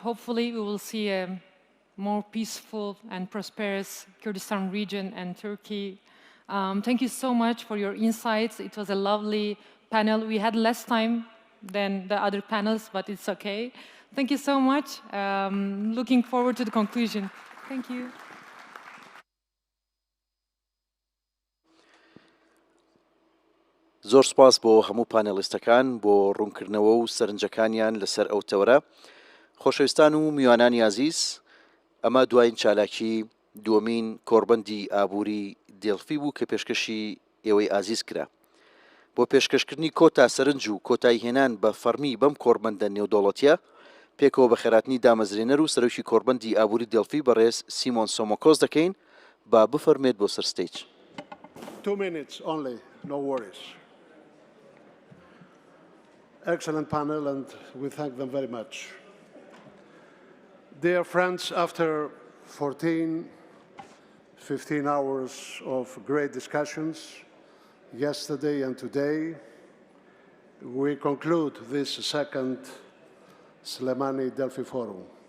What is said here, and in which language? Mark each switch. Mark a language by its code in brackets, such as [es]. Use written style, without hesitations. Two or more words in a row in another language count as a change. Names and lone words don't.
[en] Hopefully, we will see a more peaceful and prosperous Kurdistan region and Turkey. Thank you so much for your insights. It was a lovely panel. We had less time than the other panels, but it's okay. Thank you so much. Looking forward to the conclusion. Thank you. [ckb] زۆر سپاس بۆ هەموو پانێلیستەکان بۆ ڕوونکردنەوە و سەرنجەکانیان لەسەر ئەو تەوەرە. خۆشەویستان و میوانانی عزیز، ئەمە دوایین چالاکی دووەمین کۆڕبەندی ئابوری دێڵفی بوو کە پێشکەشی ئێوەی ئازیز کرا. بۆ پێشکەشکردنی کۆتا سەرنج و کۆتایی هێنان بە فەرمی بەم کۆڕبەندە نێودەوڵەتیە پێکەوە بە خێراتنی دامەزرێنەر و سەرۆکی کۆڕبەندی ئابوری دێڵفی بەڕێز سیمۆن سۆمۆکۆس دەکەین با بفەرمێت بۆ سەر ستەیج. [en] 2 minutes only, no worries. Excellent panel, and we thank them very much. Dear friends, after 15 hours of great discussions, yesterday and today, we conclude this second Slemani Delphi Forum.